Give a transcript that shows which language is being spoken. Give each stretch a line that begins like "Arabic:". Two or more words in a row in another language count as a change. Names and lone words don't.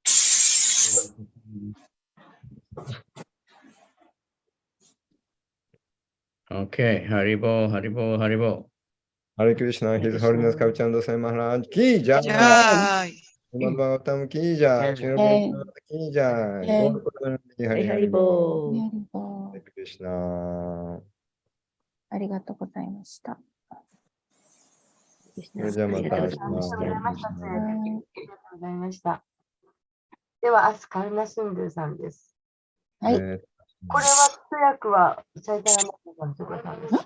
English: Okay, Haribo, Haribo, Haribo. Hare Krishna, His Holiness Kavicandra Swami Maharaj
Hindi: की जय.
English: Srimad Bhagavatam
Hindi: की जय.
English: Srila Prabhupada
Hindi: की जय.
English: Gaur Purnamani Hare Hare. Hare Krishna.
Japanese: ありがとうございました。それじゃあまた明日。ありがとうございました。ありがとうございました。では、明日、カルナシンドゥさんです。はい。これは、通訳は、チャイタラマッタさんということなんです。